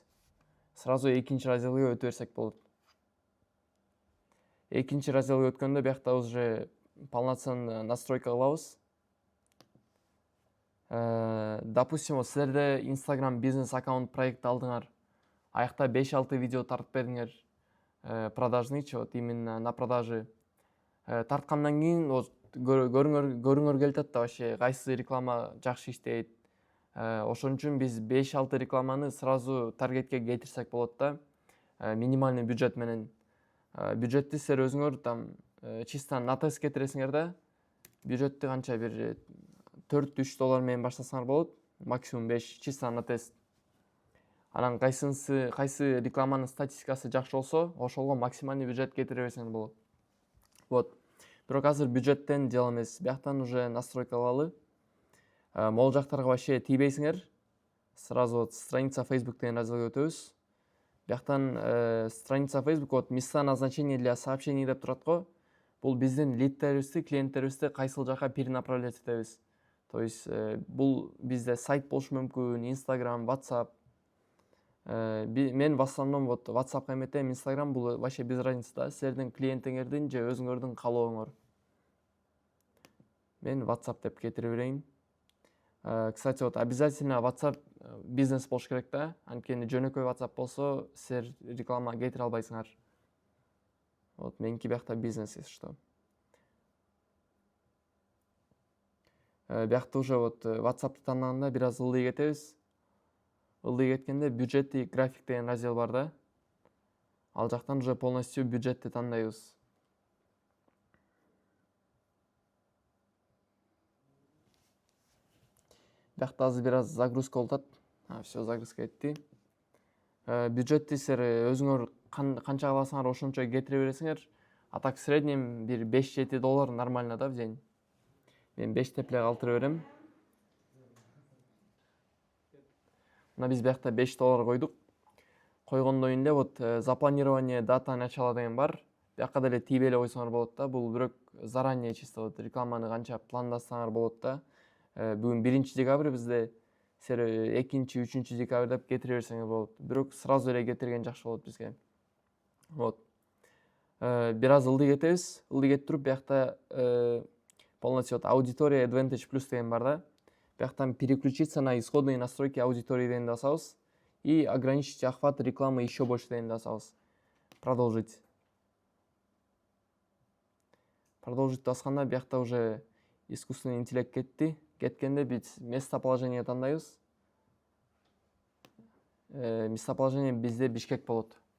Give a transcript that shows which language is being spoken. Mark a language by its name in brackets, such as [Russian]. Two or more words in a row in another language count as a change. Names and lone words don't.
[Kyrgyz] Сразу экинчи разделге өтө берсек болот. Экинчи разделге өткөндө биякта [Russian] уже полноценный настройка [Kyrgyz] кылабыз. Допустим, силерде Instagram бизнес аккаунт проект алдыңар. Аякта 5-6 видео тартып бердиңер. Продажнычы, [Russian] вот именно на продажи. [Kyrgyz] Тарткандан кийин көрүңөр келатат да вообще кайсы реклама жакшы иштейт. Ошон үчүн биз 5-6 рекламаны сразу таргетке кетирсек болот да. [Russian] Минимальный бюджет [Kyrgyz] менен. Бюджетти силер өзүңөр [Russian] там чисто на тест [Kyrgyz] кетиресиңер да. Бюджетти канча бир $4-3 менен баштасаңар болот. [Russian] Максимум 5 чисто на тест. [Kyrgyz] Анан кайсы рекламанын статистикасы жакшы болсо, ошолго [Russian] максимальный бюджет [Kyrgyz] кетире берсең болот. Вот. Бирок азыр бюджеттен дел эмес. Бияктан [Russian] уже настройка [Kyrgyz] кылалы. Могул жактарга вообще тийбейсиңер. [Russian] Сразу вот страница Facebook [Kyrgyz] деген разделге өтөбүз. [Russian] Бияктан страница Facebook вот места назначения для сообщений [Kyrgyz] деп турат го. Бул биздин лидтерибизди, клиенттерибизди кайсыл жака перенаправлять этебиз. [Russian] То есть [Kyrgyz] бул бизде сайт болушу мүмкүн, Instagram, WhatsApp. Мен [Russian] в основном вот [Kyrgyz] WhatsAppка эметем, Instagram бул [Russian] вообще без разницы [Kyrgyz] да. Силердин клиентиңердин же өзүңөрдүн каалооңор. Мен WhatsApp деп кетире берейин. [Russian] Кстати, вот обязательно [Kyrgyz] WhatsApp бизнес болуш керек да. Анткени жөнөкөй WhatsApp болсо, силер реклама кетире албайсыңар. Вот меники биякта бизнес, [Russian] если что. [Kyrgyz] Биякта [Russian] уже вот [Kyrgyz] WhatsApp'ты тандаганда бир аз ылдый кетебиз. Ылдый кеткенде [Russian] бюджет и график [Kyrgyz] деген раздел бар да. Ал жактан [Russian] уже полностью [Kyrgyz] бюджетти тандайбыз. Биякта азыр бир аз загрузка болуп атат. [Russian] Всё, загрузка [Kyrgyz] кетти. Бюджетти силер өзүңөр канча кааласаңар ошончо кетире бересиңер. [Russian] А так в среднем бир $5-7 нормально да в день. [Kyrgyz] Мен 5 деп эле калтырып берем. Мына биз биякта $5 койдук. Койгондон кийин эле [Russian] вот запланирование дата начала [Kyrgyz] деген бар. Биякка деле тийбей эле койсоңор болот да. Бул бирок [Russian] заранее чисто вот [Kyrgyz] рекламаны канча пландасаңар болот да. Бүгүн 1 декабрь бизде, силер 2-3 декабрь деп кетире берсеңер болот. Бирок сразу эле кетирген жакшы болот бизге. Вот. Бир аз ылдый кетебиз. Ылдый кетип туруп биякта [Russian] полностью аудитория [Kyrgyz] Advantage Plus деген бар да. [Russian] Бияктан переключиться на исходные настройки аудитории [Kyrgyz] дегенди басабыз. [Russian] И ограничить охват рекламы еще больше [Kyrgyz] дегенди басабыз. [Russian] Продолжить. [Kyrgyz] Продолжить басканда биякта [Russian] уже искусственный интеллект [Kyrgyz] кетти. Кеткенде биз местоположение тандайбыз. Местоположение бизде Бишкек болот.